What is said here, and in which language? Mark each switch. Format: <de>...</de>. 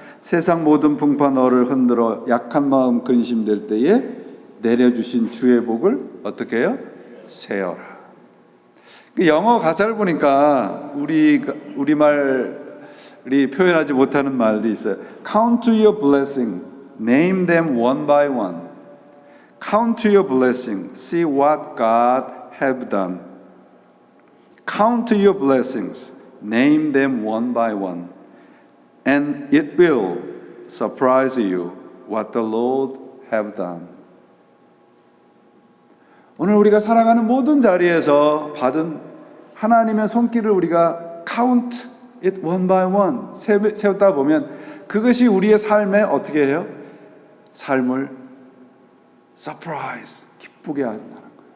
<ko>세상 모든 풍파 너를 흔들어 약한 마음 근심될 때에 내려주신 주의 복을 어떻게 해요? 세어라. 영어 가사를 보니까 우리말이 표현하지 못하는 말도 있어요.</ko> <en>Count your blessing, name them one by one. Count your blessing, see what God have done. Count your blessings, name them one by one, and it will surprise you what the Lord have done.</en> <ko>오늘 우리가 살아가는 모든 자리에서 받은 하나님의 손길을 우리가</ko> <en>count it one by one</en> <ko>세우다 보면 그것이 우리의 삶에 어떻게 해요? 삶을 surprise, 기쁘게 한다는 거예요.</ko>